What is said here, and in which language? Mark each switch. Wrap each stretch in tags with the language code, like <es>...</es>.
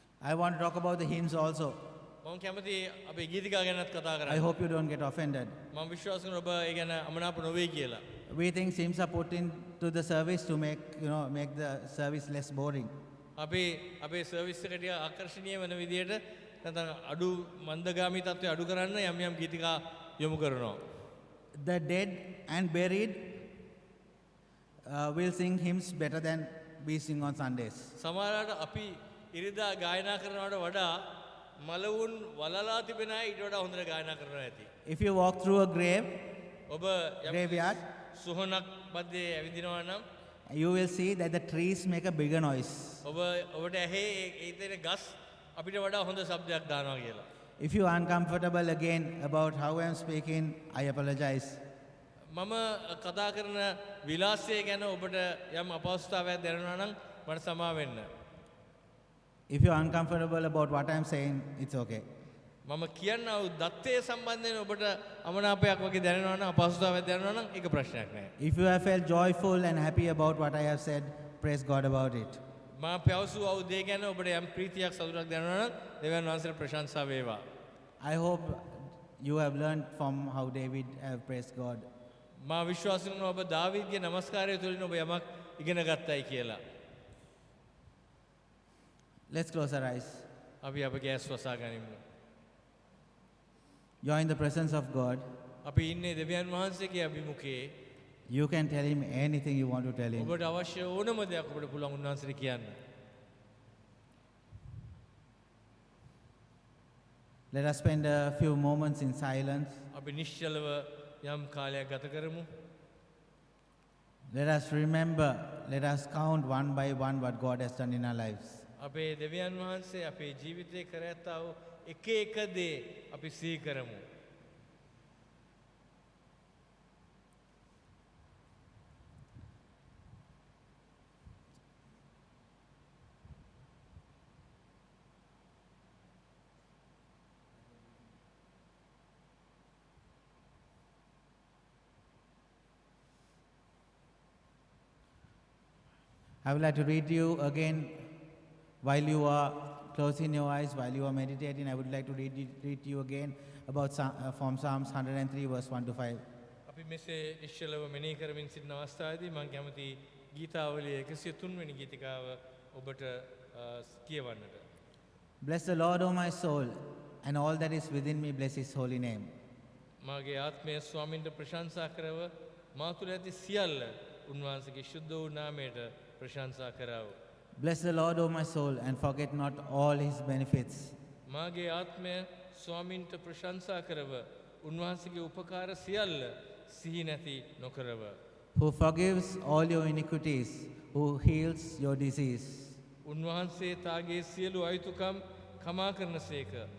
<en>I want to talk about the hymns also.</en> <si>මම කැමති අපේ ගීතිකා ගැනත් කතා</si> <en>I</en> <si>කරන්න.</si> <en>hope you don't get offended.</en> <si>මම විශ්වාස කරනවා ඔබ ඒ ගැන අමනාප නොවේ කියලා.</si> <en>We think hymns are put into the service to make the service less boring.</en> <si>අපේ සර්විස් එක ටික ආකර්ෂණීය වෙන විදියට නැත්නම් අඩු මන්දගාමී තත්ත්වය අඩු කරන්න යම් ගීතිකා යොමු කරනවා.</si> <en>The dead and buried will sing hymns better than we sing on Sundays.</en> <si>සමහරවිට අපි ඉරිදා ගායනා කරනවට වඩා මලවුන් වලලා තිබෙන අය ඊට වඩා හොඳට ගායනා කරනවා ඇති.</si> <en>If you walk through a grave,</en> <si>ඔබ</si> <en>graveyard,</en> <si>සුහනක් මැද්දේ ඇවිදිනවා නම්</si> <en>you will see that the trees make a bigger noise.</en> <si>ඔබට ඇහි ඒ තියෙන ගස් අපිට වඩා හොඳ ශබ්දයක් දානවා කියලා.</si> <en>If you are uncomfortable again about how I am speaking, I apologize.</en> <si>මම කතා කරන විලාසය ගැන ඔබට යම් අපහසුතාවයක් දැනෙනවා නම් මට සමා වෙන්න.</si> <en>If you are uncomfortable about what I am saying, it's okay.</en> <si>මම කියන්න දත්තය සම්බන්ධයෙන් ඔබට අමනාපයක් වගේ දැනෙනවා නම් අපහසුතාවයක් දැනෙනවා නම් ඒක ප්‍රශ්නයක් නෑ.</si> <en>If you have felt joyful and happy about what I have said, praise God about it.</en> <si>මම පැවසූ දේ ගැන ඔබට යම් ප්‍රීතියක් සතුටක් දැනෙනවා නම් දෙවියන් වහන්සේට ප්‍රශංසා වේවා.</si> <en>I hope you have learned from how David have praised God.</en> <si>මා විශ්වාස කරනවා ඔබ දාවීදගේ නමස්කාරය තුළින් ඔබ යමක් ඉගෙන ගත්තයි කියලා.</si> <en>Let's close our eyes.</en> <si>අපි අපගේ ඇස් වසා ගනිමු.</si> <en>You are in the presence of God.</en> <si>අපි ඉන්නේ දෙවියන් වහන්සේගේ අභිමුඛයේ.</si> <en>You can tell him anything you want to tell him.</en> <si>ඔබට අවශ්‍ය ඕනම දෙයක් ඔබට පුළුවන් උන්වහන්සේට කියන්න.</si> <en>Let us spend a few moments in silence.</en> <si>අපි නිශ්චලව යම් කාලයක් ගත කරමු.</si> <en>Let us remember, let us count one by one what God has done in our lives.</en> <si>අපේ දෙවියන් වහන්සේ අපේ ජීවිතේ කර ඇත්තා වූ එක එක දේ අපි සිහි කරමු.</si> <en>I would like to read you again while you are closing your eyes, while you are meditating. I would like to read you again about from Psalms 103 verse 1 to 5.</en> <si>අපි මෙසේ නිශ්චලව මෙනෙහි කරමින් සිටින අවස්ථාවේදී මම කැමති ගීතාවලිය 103 වෙනි ගීතිකාව ඔබට කියවන්නට.</si> <en>Bless the Lord, O my soul, and all that is within me, bless his holy name.</en> <si>මාගේ ආත්මය ස්වාමින්ට ප්‍රශංසා කරව මා තුළ ඇති සියල්ල උන්වහන්සේගේ ශුද්ධ වූ නාමයට ප්‍රශංසා කරව.</si> <en>Bless the Lord, O my soul, and forget not all his benefits.</en> <si>මාගේ ආත්මය ස්වාමින්ට ප්‍රශංසා කරව උන්වහන්සේගේ උපකාර සියල්ල සිහි නැති නොකරව.</si> <en>Who forgives all your iniquities, who heals your disease.</en> <si>උන්වහන්සේ තාගේ සියලු අයුතුකම් කමා කරනසේක.</si>